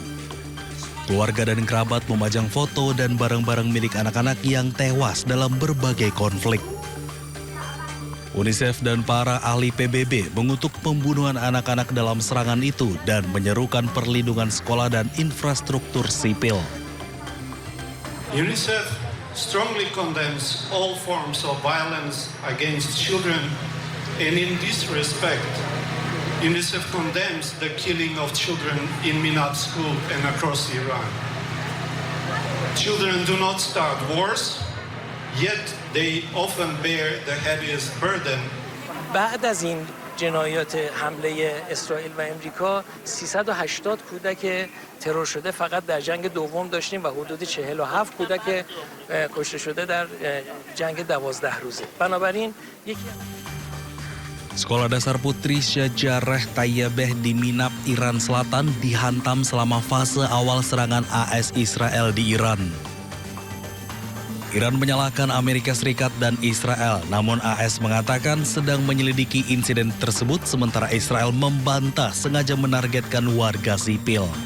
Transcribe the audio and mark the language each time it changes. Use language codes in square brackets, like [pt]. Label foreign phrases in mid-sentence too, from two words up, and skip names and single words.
[id] Keluarga dan kerabat memajang foto dan barang-barang milik anak-anak yang tewas dalam berbagai konflik. UNICEF dan para ahli PBB mengutuk pembunuhan anak-anak dalam serangan itu dan menyerukan perlindungan sekolah dan infrastruktur sipil. [en] UNICEF strongly condemns all forms of violence against children, and in this respect, UNICEF condemns the killing of children in Minat school and across Iran. Children do not start wars, yet they often bear the heaviest burden. [fa] بعد از این جنایات حمله اسرائیل و امریکا 380 کودک ترور شده فقط در جنگ دوم داشتیم و حدود 47 کودک کشته شده در جنگ 12 روزه. بنابراین یکی [id] Sekolah Dasar Putri Syajareh Tayyabeh di Minab, Iran Selatan dihantam selama fase awal serangan AS Israel di Iran. Iran menyalahkan Amerika Serikat dan Israel, namun AS mengatakan sedang menyelidiki insiden tersebut sementara Israel membantah sengaja menargetkan warga sipil.